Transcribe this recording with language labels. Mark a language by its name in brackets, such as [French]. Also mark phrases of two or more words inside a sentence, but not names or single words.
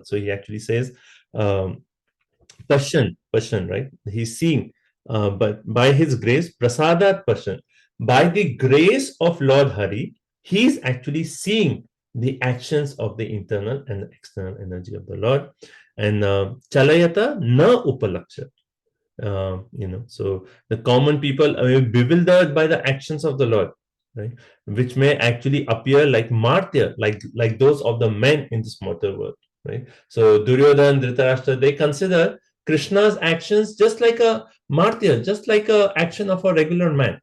[English] So he actually says, Pashan, right? He's seeing, but by his grace, [Sanskrit] Prasadat Pashan, [English] by the grace of Lord Hari, he's actually seeing the actions of the internal and the external energy of the Lord. [Sanskrit] And Chalayata na upalaksha. [English] So the common people are bewildered by the actions of the Lord. Right, which may actually appear like martyr, like those of the men in this mortal world. Right, so Duryodhana, Dhritarashtra, they consider Krishna's actions just like a martyr, just like a action of a regular man.